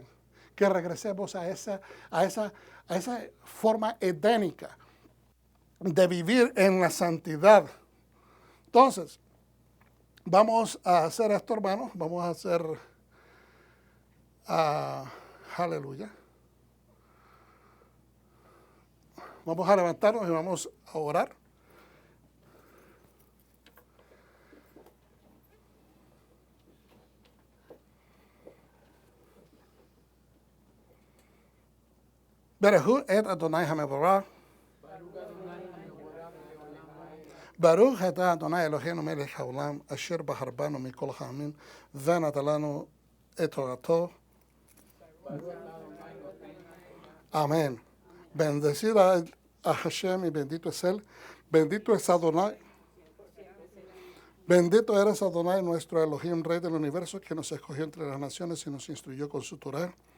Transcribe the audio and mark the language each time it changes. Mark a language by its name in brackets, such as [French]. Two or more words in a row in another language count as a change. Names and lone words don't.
[Spanish] Que regresemos a esa forma edénica de vivir en la santidad. Entonces, vamos a hacer esto, hermanos. Vamos a hacer Aleluya. Vamos a levantarnos y vamos a orar. [Hebrew] ברוך את אדוני המבורך. Baruch אתה אדוני אלוהינו מלך העולם, אשר בחר בנו מכל העמים, ונתן לנו את תורתו. [Spanish] Amén. Bendecida a Hashem y bendito es Él. Bendito es Adonai. Bendito eres Adonai, nuestro Elohim, Rey del universo, que nos escogió entre las naciones y nos instruyó con su Torah.